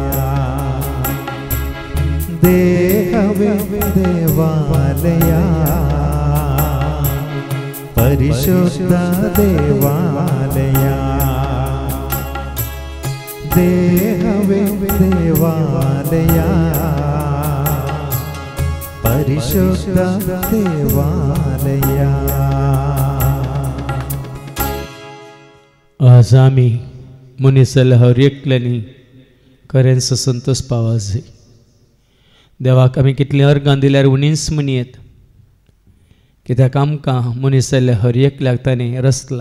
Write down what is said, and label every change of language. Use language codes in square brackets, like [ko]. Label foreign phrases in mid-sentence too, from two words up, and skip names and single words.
[kn] ದೇಹವೇ ದೇವಾಲಯ, ಪರಿಶುದ್ಧ ದೇವಾಲಯ. ದೇಹವೇ ದೇವಾಲಯ, ಪರಿಶುದ್ಧ ದೇವಾಲಯ. [kok] आज आम्ही मुनिसल हर एकल्यानी खरेंच संतोष पावजे. देवाक आमी कितले अर्गां दिल्यार उणीस म्हणयेत, कित्याक आमकां मुनिसल हर एकल्याक ताणें रचला.